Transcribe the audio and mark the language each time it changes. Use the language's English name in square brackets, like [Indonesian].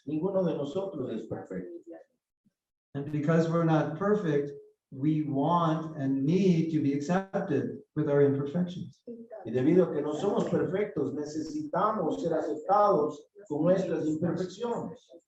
[Spanish] Ninguno de nosotros es perfecto. [English] And because we're not perfect, we want and need to be accepted with our imperfections. [Spanish] Y debido a que no somos perfectos, necesitamos ser aceptados con nuestras imperfecciones.